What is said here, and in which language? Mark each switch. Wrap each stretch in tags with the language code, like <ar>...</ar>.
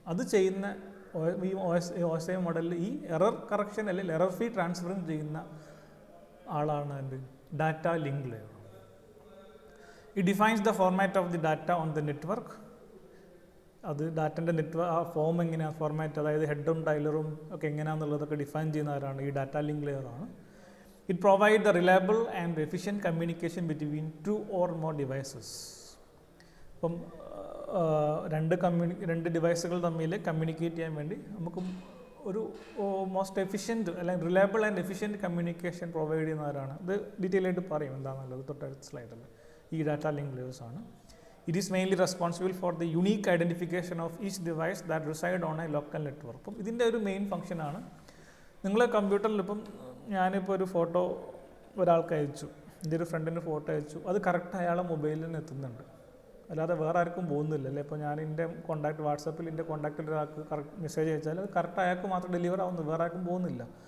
<ml>അത് ചെയ്യുന്ന ഈ OSI മോഡലിൽ ഈ എറർ കറക്ഷൻ അല്ലെങ്കിൽ എറർ ഫ്രീ ട്രാൻസ്ഫറിങ് ചെയ്യുന്ന ആളാണ് എന്ത്, data link layer.</ml> <en>It defines the format of the data on the network.</en> <ml>അത് ഡാറ്റൻ്റെ ആ ഫോം എങ്ങനെയാണ്, ഫോർമാറ്റ് അതായത് ഹെഡും ടൈലറും ഒക്കെ എങ്ങനെയാണെന്നുള്ളതൊക്കെ ഡിഫൈൻ ചെയ്യുന്ന ആരാണ്, ഈ ഡാറ്റ ലിങ്ക് ലെയർ ആണ്.</ml> <en>It provides the reliable and efficient communication between 2 or more devices.</en> <ml>അപ്പം രണ്ട് ഡിവൈസുകൾ തമ്മിൽ കമ്മ്യൂണിക്കേറ്റ് ചെയ്യാൻ വേണ്ടി നമുക്ക് ഒരു മോസ്റ്റ് എഫിഷ്യൻറ്റ് അല്ലെങ്കിൽ reliable and efficient communication provide ചെയ്യുന്നവരാണ്. ഇത് ഡീറ്റെയിൽ ആയിട്ട് പറയും എന്താണെന്നുള്ളത് തൊട്ടടുത്ത സ്ലൈഡിൽ. ഈ ഡാറ്റ ലിങ്ക് ലെയേഴ്സ് ആണ്.</ml> <en>It is mainly responsible for the unique identification of each device that reside on a local network.</en> <ml>അപ്പം ഇതിൻ്റെ ഒരു മെയിൻ ഫംഗ്ഷനാണ്. നിങ്ങളെ കമ്പ്യൂട്ടറിൽ ഇപ്പം ഞാനിപ്പോൾ ഒരു ഫോട്ടോ ഒരാൾക്ക് അയച്ചു, എൻ്റെ ഒരു ഫ്രണ്ടിന് ഫോട്ടോ അയച്ചു, അത് കറക്റ്റ് അയാളെ മൊബൈലിൽ നിന്ന് എത്തുന്നുണ്ട്, അല്ലാതെ വേറെ ആർക്കും പോകുന്നില്ല അല്ലേ. ഇപ്പോൾ ഞാൻ എൻ്റെ കോൺടാക്ട് വാട്സാപ്പിൽ എൻ്റെ കോൺടാക്റ്റിൽ ഒരാൾക്ക് കറക്റ്റ് മെസ്സേജ് അയച്ചാൽ അത് കറക്റ്റ് അയാൾക്ക് മാത്രം ഡെലിവർ ആവുന്നു, വേറെ ആർക്കും പോകുന്നില്ല.</ml>